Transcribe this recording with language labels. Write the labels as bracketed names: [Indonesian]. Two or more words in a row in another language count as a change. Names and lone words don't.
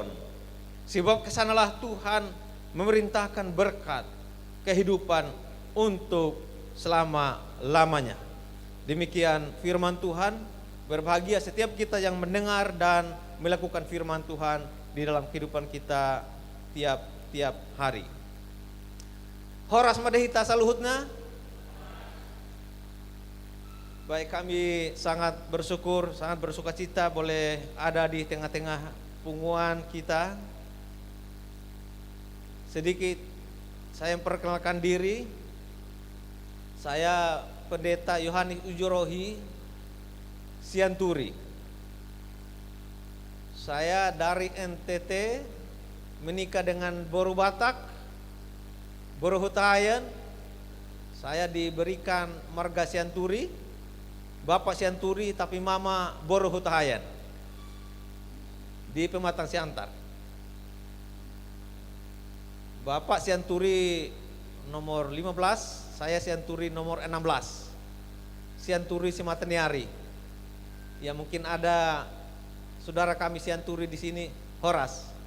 [Indonesian] Sebab kesanalah Tuhan memerintahkan berkat kehidupan untuk selama-lamanya. Demikian firman Tuhan. Berbahagia setiap kita yang mendengar dan melakukan firman Tuhan di dalam kehidupan kita tiap hari. [Batak Toba] Horas madehita saluhutna. [Indonesian] Baik, kami sangat bersyukur, sangat bersukacita boleh ada di tengah-tengah punguan kita. Sedikit saya memperkenalkan diri. Saya Pendeta Yohanes Ujurohi Sianturi. Saya dari NTT, menikah dengan Boru Batak, Boru Hutahayan. Saya diberikan marga Sianturi. Bapak Sianturi tapi mama Boru Hutahayan di Pematang Siantar. Bapak Sianturi nomor 15, saya Sianturi nomor 16. Sianturi Simateniari. Ya, mungkin ada saudara kami Sianturi di sini, Horas.